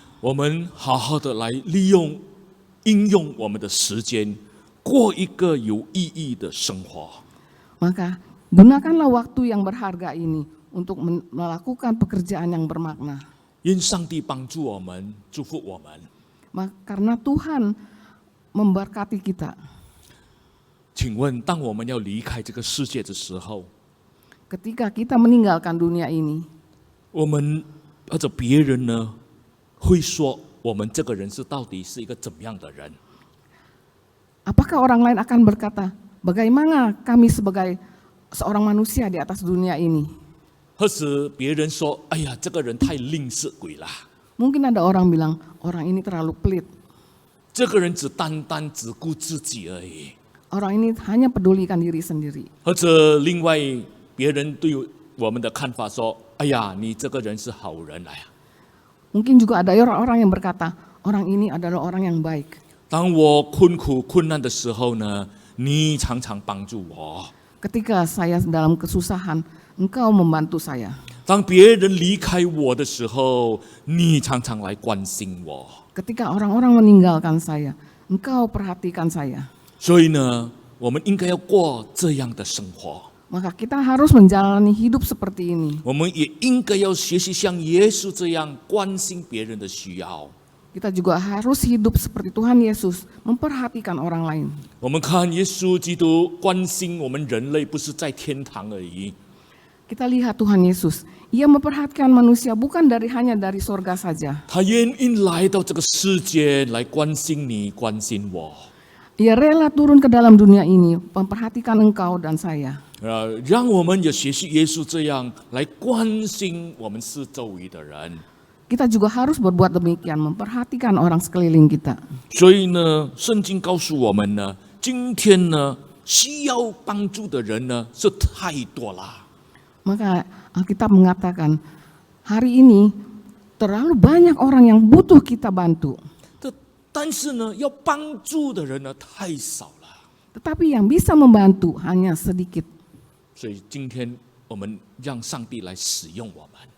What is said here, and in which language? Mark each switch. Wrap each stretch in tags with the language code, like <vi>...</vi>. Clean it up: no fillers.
<zh>我们好好的来应用我们的时间，过一个有意义的生活。</zh> <id>Maka gunakanlah waktu yang berharga ini untuk melakukan pekerjaan yang bermakna.</id> <zh>愿上帝帮助我们，祝福我们。</zh> <id>Karena Tuhan memberkati kita.</id> <zh>请问，当我们要离开这个世界的时候，</zh> <id>Ketika kita meninggalkan dunia ini,</id> <zh>我们或者别人呢，会说我们这个人到底是一个怎么样的人？</zh> <id>apakah orang lain akan berkata, bagaimana kami sebagai seorang manusia di atas dunia ini?</id> <zh>或者别人说，哎呀，这个人太吝啬鬼了，</zh> <id>Mungkin ada orang bilang, orang ini terlalu pelit.</id> <zh>这个人单单只顾自己而已。</zh> <id>Orang ini hanya pedulikan diri sendiri.</id> <zh>或者另外别人对我们的看法说，哎呀，你这个人是好人来啊。</zh> <id>Mungkin juga ada orang-orang yang berkata, orang ini adalah orang yang baik.</id> <zh>当我困苦困难的时候呢，你常常帮助我；</zh> <id>Ketika saya dalam kesusahan, Engkau membantu saya.</id> <zh>当别人离开我的时候，你常常来关心我。</zh> <id>Ketika orang-orang meninggalkan saya, Engkau perhatikan saya.</id> <zh>所以呢，我们应该要过这样的生活，</zh> <id>Maka kita harus menjalani hidup seperti ini.</id> <zh>我们也应该要学习像耶稣这样关心别人的需要。</zh> <id>Kita juga harus hidup seperti Tuhan Yesus, memperhatikan orang lain.</id> <zh>我们看耶稣基督关心我们人类，不是在天堂而已，</zh> <id>Kita lihat Tuhan Yesus, Ia memperhatikan manusia bukan hanya dari sorga saja.</id> <zh>他愿意来到这个世界来关心你，关心我。</zh> <id>Ia rela turun ke dalam dunia ini, memperhatikan engkau dan saya.</id> <zh>让我们也学习耶稣这样来关心我们四周围的人。</zh> <id>Kita juga harus berbuat demikian, memperhatikan orang sekeliling kita.</id> <zh>所以呢，圣经告诉我们呢，今天呢，需要帮助的人呢是太多了。</zh> <id>Maka Alkitab mengatakan, hari ini terlalu banyak orang yang butuh kita bantu.</id> <zh>但是呢，要帮助的人呢太少了。</zh> <id>Tetapi yang bisa membantu hanya sedikit.</id> <zh>所以今天我们让上帝来使用我们。</zh>